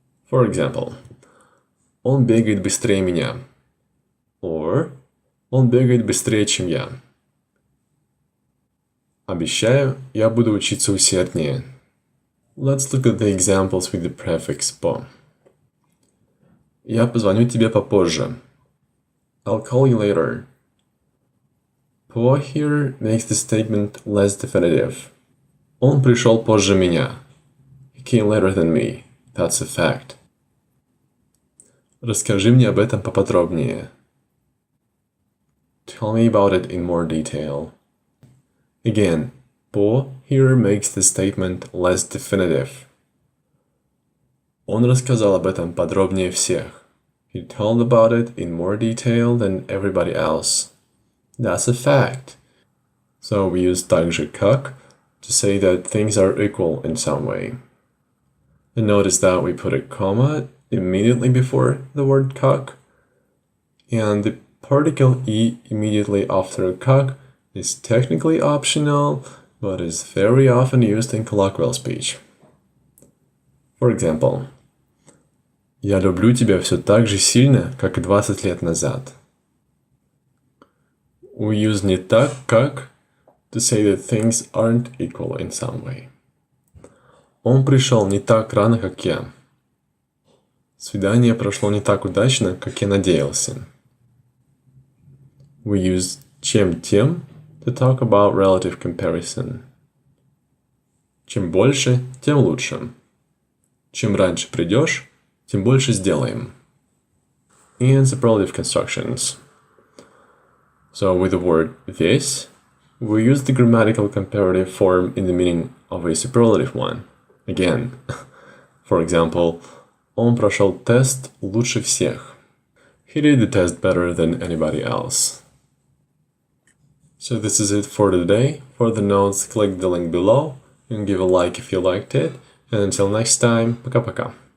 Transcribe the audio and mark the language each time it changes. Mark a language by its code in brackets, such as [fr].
[en] For example, [ru] он бегает быстрее меня. [en] Or, [ru] он бегает быстрее, чем я. Обещаю, я буду учиться усерднее. [en] Let's look at the examples with the prefix по. [ru] Я позвоню тебе попозже. [en] I'll call you later. По here makes the statement less definitive. [ru] Он пришел позже меня. [en] He came later than me. That's a fact. [ru] Расскажи мне об этом поподробнее. [en] Tell me about it in more detail. Again, по here makes the statement less definitive. [ru] Он рассказал об этом подробнее всех. [en] He told about it in more detail than everybody else. That's a fact. So we use также как to say that things are equal in some way. And notice that we put a comma immediately before the word как. And the particle e immediately after как is technically optional, but is very often used in colloquial speech. For example, [ru] «Я люблю тебя все так же сильно, как и 20 лет назад». [en] We use не так, как to say that things aren't equal in some way. [ru] Он пришел не так рано, как я. Свидание прошло не так удачно, как я надеялся. [en] We use чем-тем to talk about relative comparison. [ru] Чем больше, тем лучше. Чем раньше придешь, тем больше сделаем. [en] And superlative constructions. So with the word this, we use the grammatical comparative form in the meaning of a superlative one. Again, for example, [ru] он прошел тест лучше всех. [en] He did the test better than anybody else. So this is it for today. For the notes, click the link below and give a like if you liked it. And until next time, [ru] пока-пока.